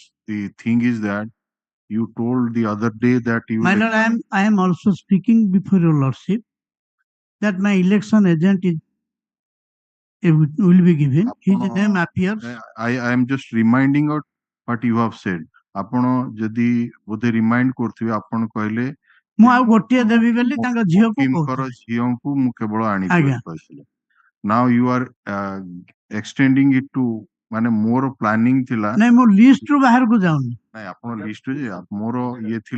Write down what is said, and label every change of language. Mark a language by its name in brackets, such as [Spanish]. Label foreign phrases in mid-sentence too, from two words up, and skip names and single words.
[English] The thing is that you told the other day that you my lord, I am also speaking before your lordship that my election agent is will be given. His name appears. I am just reminding out what you have said. [Odia] ଆପଣ ଯଦି ବୋଧେ ରିମାଇଣ୍ଡ କରୁଥିବେ ଆପଣ କହିଲେ ମୁଁ ଆଉ ଗୋଟିଏ ଦେବି ବୋଲି ତାଙ୍କ ଝିଅକୁ ଭକିମଙ୍କର କହୁଥିଲି। ଝିଅଙ୍କୁ ମୁଁ କେବଳ ଆଣିବି ଆଜ୍ଞା। ବୋଲି କହିଥିଲେ। [English] now you are extending it to ମାନେ ମୋର ପ୍ଲାନିଂ ଥିଲା [Odia] ନାଇଁ ମୁଁ ଲିଷ୍ଟ ରୁ ବାହାରକୁ ଯାଉନି। ନାଇଁ ଆପଣ ଲିଷ୍ଟ ଯେ ମୋର ଇଏ ଥିଲା